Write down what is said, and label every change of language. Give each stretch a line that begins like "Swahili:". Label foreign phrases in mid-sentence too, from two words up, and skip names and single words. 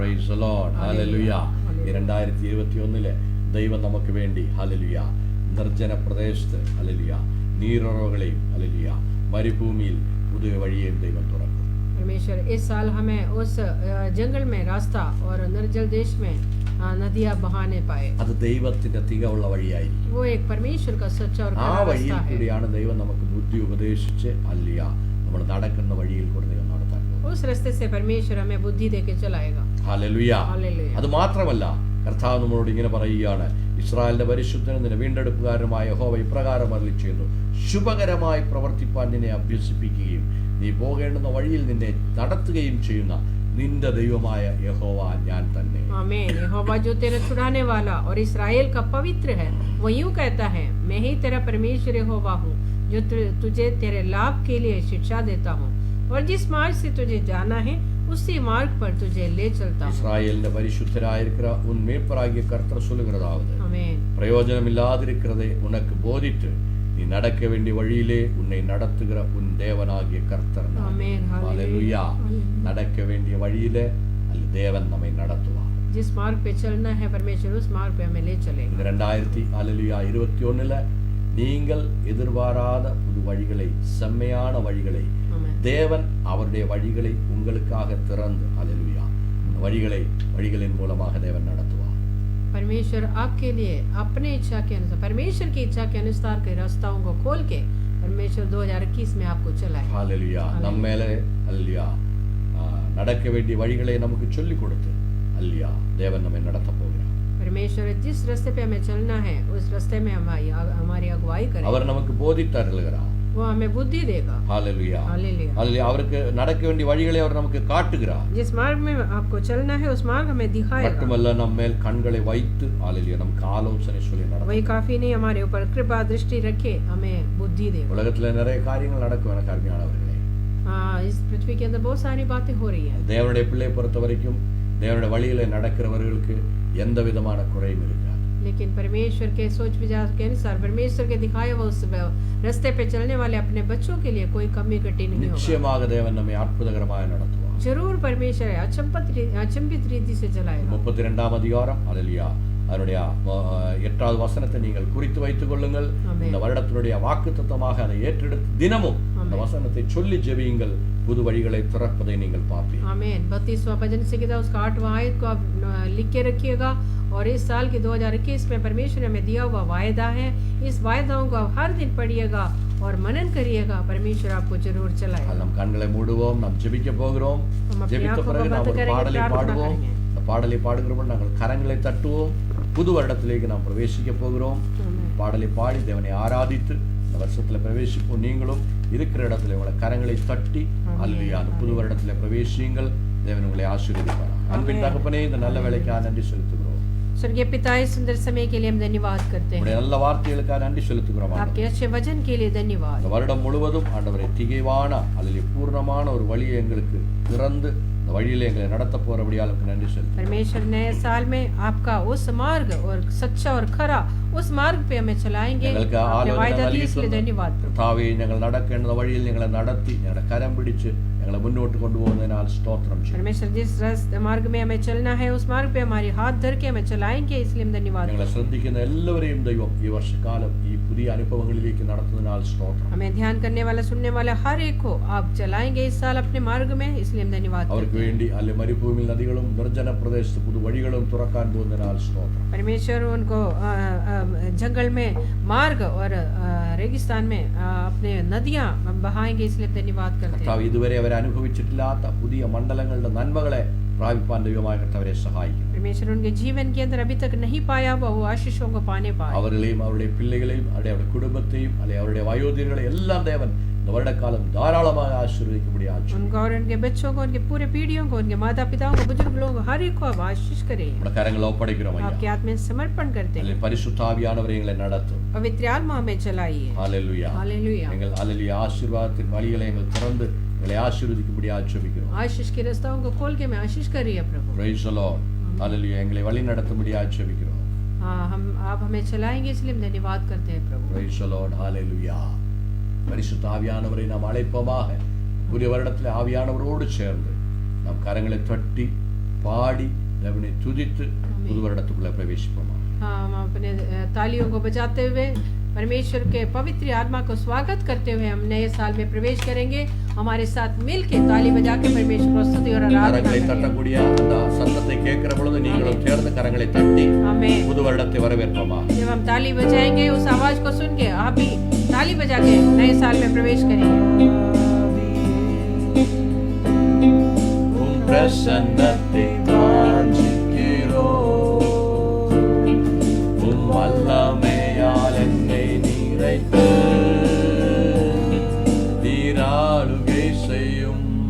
English: Praise the Lord. Hallelujah.
Malayalam: 2021 ദൈവം നമുക്ക് വേണ്ടി ഹല്ലേലൂയ നിർജ്ജന പ്രദേശത്ത് ഹല്ലേലൂയ നീരുറവുകളെയും ഹല്ലേലൂയ മരുഭൂമിയിൽ പുതിയ വഴിയെയും ദൈവം തുറക്കും.
Hindi: परमेश्वर इस साल हमें उस जंगल में रास्ता और निर्जल देश में नदियां बहाने पाए।
Malayalam: അത് ദൈവത്തിന്റെ തികവുള്ള വഴിയായിരിക്കും.
Hindi: वो एक परमेश्वर का सच्चा और
Malayalam: ആ
Hindi: खरा
Malayalam: വഴിയിൽ
Hindi: रास्ता है।
Malayalam: കൂടിയാണ് ദൈവം നമുക്ക് ബുദ്ധി ഉപദേശിച്ച് അല്ല നമ്മൾ നടക്കുന്ന വഴിയിൽ കൂടെ ദൈവം നടത്താൻ പോകുന്നത്.
Hindi: उस रास्ते से परमेश्वर हमें बुद्धि देके चलाएगा।
Malayalam: ഹല്ലേലൂയ.
Hindi: हालेलुया।
Malayalam: അത് മാത്രമല്ല കർത്താവ് നമ്മളോട് ഇങ്ങനെ പറയുകയാണ്, ഇസ്രായേലിന്റെ പരിശുദ്ധനും നിന്റെ വീണ്ടെടുപ്പുകാരനുമായ യഹോവ ഇപ്രകാരം അരുളിച്ചെയ്യുന്നു, ശുഭകരമായി പ്രവർത്തിപ്പാൻ നിന്നെ അഭ്യസിപ്പിക്കുകയും നീ പോകേണ്ടുന്ന വഴിയിൽ നിന്നെ നടത്തുകയും ചെയ്യുന്ന നിന്റെ ദൈവമായ യഹോവ ഞാൻ തന്നെ.
Hindi: आमीन। यहोवा जो तेरा छुड़ाने वाला और इस्राएल का पवित्र है, वो यूं कहता है, मैं ही तेरा परमेश्वर यहोवा हूँ, जो तुझे तेरे लाभ के लिए शिक्षा देता हूँ और जिस मार्ग से तुझे जाना है उसी मार्ग पर तुझे ले चलता हूँ।
Tamil: இஸ்ராயேலின் பரிசுத்தராயிருக்கிற உன் மேய்ப்பராகிய கர்த்தர் சொல்லுகிறதாவது,
Hindi: आमीन।
Tamil: பிரயோஜனமில்லாதிருக்கிறதை உனக்கு போதித்து நீ நடக்க வேண்டிய வழியிலே உன்னை நடத்துகிற உன் தேவனாகிய கர்த்தர் நான். ஆமென். ஹல்லேலூயா. நடக்க வேண்டிய வழியிலே அல்ல தேவன் நம்மை நடத்துவார்.
Hindi: जिस मार्ग पे चलना है परमेश्वर उस मार्ग पे हमें ले चलेगा।
Tamil: இந்த 2021 நீங்கள் எதிர்பாராத புது வழிகளை, செம்மையான வழிகளை
Hindi: आमीन।
Tamil: தேவன் அவருடைய வழிகளை உங்களுக்காக திறந்து ஹல்லேலூயா வழிகளின் மூலமாக தேவன் நடத்துவார்.
Hindi: परमेश्वर आपके लिए अपने इच्छा के अनुसार, परमेश्वर की इच्छा के अनुसार के रास्ताओं को खोल के परमेश्वर 2021 में आपको चलाए।
Tamil: ஹல்லேலூயா. நம்ம மேலே ஹல்லேலூயா நடக்க வேண்டிய வழிகளை நமக்கு சொல்லிக் கொடுத்து ஹல்லேலூயா தேவன் நம்மை நடத்த போகிறார்.
Hindi: परमेश्वर जिस रास्ते पे हमें चलना है उस रास्ते में हमारी अगुवाई करेगा।
Tamil: அவர் நமக்கு போதித்தருளுகிறார்.
Hindi: वो हमें बुद्धि देगा।
Tamil: ஹல்லேலூயா.
Hindi: हालेलुया।
Tamil: ஹல்லேலூயா. அவருக்கு நடக்க வேண்டிய வழிகளை அவர் நமக்கு காட்டுகிறார்.
Hindi: जिस मार्ग में आपको चलना है उस मार्ग हमें दिखाएगा।
Tamil: மட்டுமல்ல நம்ம மேல் கண்களை வைத்து ஹல்லேலூயா நமக்கு ஆலோசனை சொல்லி நடத்துவார்.
Hindi: वही काफी नहीं, हमारे ऊपर कृपा दृष्टि रखे हमें बुद्धि देगा।
Tamil: உலகத்துல நிறைய காரியங்கள் நடக்கும் எனக்கு அருமையானவர்களே.
Hindi: इस पृथ्वी के अंदर बहुत सारी बातें हो रही है।
Tamil: தேவனுடைய பிள்ளை பொறுத்த வரைக்கும் தேவனுடைய வழியில நடக்கிறவர்களுக்கு எந்த விதமான குறையும் இருக்காது.
Hindi: लेकिन परमेश्वर के सोच विचार के अनुसार परमेश्वर के दिखाए हुए उस रास्ते पे चलने वाले अपने बच्चों के लिए कोई कमी कटी नहीं होगा।
Tamil: நிச்சயமாக தேவன் நம்மை அற்புதகரமாக நடத்துவார்.
Hindi: जरूर परमेश्वर अचंभित रीति से चलाएगा।
Tamil: 32ஆம் அதிகாரம் ஹல்லேலூயா அதனுடைய 8வது வசனத்தை நீங்கள் குறித்து வைத்துக் கொள்ளுங்கள். ஆமென். இந்த வருடத்தினுடைய வாக்குத்தத்தமாக அதை ஏற்றெடுத்து தினமும் இந்த ஆமென். வசனத்தை சொல்லி ஜெபியுங்கள். புது வழிகளை திறப்பதை நீங்கள் பார்ப்பீர்கள்.
Hindi: आमीन। 32वां भजन संहिता उसका 8वां आयत को आप लिख के रखिएगा और इस साल के 2021 में परमेश्वर ने हमें दिया हुआ वायदा है, इस वायदाओं को आप हर दिन पढ़िएगा और मनन करिएगा। परमेश्वर आपको जरूर चलाएगा।
Tamil: நம் கண்களை மூடுவோம், நாம் ஜெபிக்க போகிறோம்.
Hindi: हम अपनी
Tamil: ஜெபித்த
Hindi: आंखों को
Tamil: பிறகு நாம்
Hindi: बंद
Tamil: ஒரு
Hindi: करेंगे,
Tamil: பாடலை
Hindi: प्रार्थना
Tamil: பாடுவோம்.
Hindi: करेंगे।
Tamil: இந்த பாடலை பாடுகிறோம் நாங்கள் கரங்களை தட்டுவோம். புது வருடத்திலேக்கு நாம் பிரவேசிக்க போகிறோம்.
Hindi: आमीन।
Tamil: பாடலை பாடி தேவனை ஆராதித்து இந்த வருஷத்துல பிரவேசிப்போம். நீங்களும் இருக்கிற இடத்துல உங்களை கரங்களை தட்டி ஹல்லேலூயா அந்த புது வருடத்துல பிரவேசியுங்கள். தேவன் உங்களை ஆசீர்வதிப்பார். அன்பின் தகப்பனே, இந்த நல்ல வேலைக்காக நன்றி செலுத்துகிறோம்.
Hindi: स्वर्गीय पिता, इस सुंदर समय के लिए हम धन्यवाद करते हैं।
Tamil: உங்களுடைய நல்ல வார்த்தைகளுக்காக நன்றி செலுத்துகிறோம்.
Hindi: आपके अच्छे वचन के लिए धन्यवाद।
Tamil: இந்த வருடம் முழுவதும் ஆண்டவரே திகைவான அல்லது பூர்ணமான ஒரு வழியை எங்களுக்கு திறந்து இந்த வழியில எங்களை நடத்த போறபடியால் நன்றி செலுத்துகிறோம்.
Hindi: परमेश्वर नए साल में आपका उस मार्ग और सच्चा और खरा उस मार्ग पे हमें चलाएंगे।
Malayalam: ഞങ്ങൾക്ക്
Hindi: आपने वायदा
Malayalam: ആലോചന
Hindi: दी इसलिए धन्यवाद।
Malayalam: കർത്താവേ, ഞങ്ങൾ നടക്കേണ്ട വഴിയിൽ ഞങ്ങളെ നടത്തി ഞങ്ങളുടെ കരം പിടിച്ച് ഞങ്ങളെ മുന്നോട്ട് കൊണ്ടുപോകുന്നതിനാൽ സ്തോത്രം ചെയ്യും.
Hindi: परमेश्वर जिस मार्ग में हमें चलना है उस मार्ग पे हमारी हाथ धर के हमें चलाएंगे, इसलिए हम धन्यवाद।
Malayalam: ഞങ്ങളെ ശ്രദ്ധിക്കുന്ന എല്ലാവരെയും ദൈവം ഈ വർഷക്കാലം ഈ പുതിയ അനുഭവങ്ങളിലേക്ക് നടത്തുന്നതിനാൽ സ്തോത്രം.
Hindi: हमें ध्यान करने वाला सुनने वाला हर एक को आप चलाएंगे इस साल अपने मार्ग में, इसलिए हम धन्यवाद।
Malayalam: അവർക്ക് വേണ്ടി അല്ലെ മരുഭൂമിയിൽ നദികളും നിർജ്ജന പ്രദേശത്ത് പുതു വഴികളും തുറക്കാൻ പോകുന്നതിനാൽ സ്തോത്രം.
Hindi: परमेश्वर उनको जंगल में मार्ग और रेगिस्तान में अपने नदियां बहाएंगे, इसलिए धन्यवाद करते हैं।
Malayalam: കർത്താവ് ഇതുവരെ അവർ അനുഭവിച്ചിട്ടില്ലാത്ത പുതിയ മണ്ഡലങ്ങളുടെ നന്മകളെ പ്രാപിപ്പാൻ ദൈവമായ കർത്താവരെ സഹായിക്കും.
Hindi: परमेश्वर उनके जीवन के अंदर अभी तक नहीं पाया हुआ वो आशीषों को पाने पाए।
Malayalam: അവരുടെയും അവരുടെ പിള്ളകളെയും അവരുടെ കുടുംബത്തെയും അല്ലെ അവരുടെ വയോധികരെയും എല്ലാം ദേവൻ
Tamil: இந்த வருடக்காலம் தாராளமாக ஆசீர்வதிக்கும்படியாக
Hindi: उनको और उनके बच्चों को, उनके पूरे पीढ़ियों को, उनके माता पिताओं को, बुजुर्ग लोगों को, हर एक को आप आशीष करें।
Malayalam: നമ്മുടെ കരങ്ങൾ
Tamil: ഒപ്പடைக்கிறோம் ஐயா.
Hindi: आपके हाथ में समर्पण करते हैं।
Tamil: அல்ல பரிசுத்த ஆவியானவரே எங்களை நடத்தும்.
Hindi: पवित्र आत्मा हमें चलाइए।
Tamil: ஹல்லேலூயா.
Hindi: हालेलुया।
Tamil: எங்கள் ஹல்லேலூயா ஆசீர்வாதத்தின் வழிகளை எங்கள் திறந்து எங்களை ஆசீர்வதிக்கும்படியாக ஜெபிக்கிறோம்.
Hindi: आशीष के रास्ताओं को खोल के मैं आशीष करिए प्रभु।
English: Praise the Lord.
Tamil: ஹல்லேலூயா. எங்களை வழி நடத்தும்படியாக ஜெபிக்கிறோம்.
Hindi: आप हमें चलाएंगे, इसलिए हम धन्यवाद करते हैं प्रभु।
English: Praise the Lord.
Tamil: ஹல்லேலூயா. பரிசுத்த ஆவியானவரை நாம் அழைப்போமாக. புதிய வருடத்தில் ஆவியானவரோடு சேர்ந்து நாம் கரங்களை தட்டி பாடி தேவனை துதித்து புது வருடத்துக்குள்ள பிரவேசிப்போமா.
Hindi: हम अपने तालियों को बजाते हुए परमेश्वर के पवित्र आत्मा को स्वागत करते हुए हम नए साल में प्रवेश करेंगे। हमारे साथ मिलके ताली बजा के परमेश्वर को स्तुति और आराधना
Tamil: கரங்களை தட்டக்கூடிய அந்த சத்தத்தை கேட்கிற பொழுது நீங்களும் சேர்ந்து கரங்களை தட்டி புது வருடத்தை வரவேற்போமா?
Hindi: जब हम ताली बजाएंगे उस आवाज को सुन के आप भी ताली बजा के नए साल में प्रवेश करेंगे।
Tamil: பிரசன்னத்தை வாஞ்சிக்கிறோம், உம் வல்லமையால் என்னை நிறைத்து நீராளுகை செய்யும்.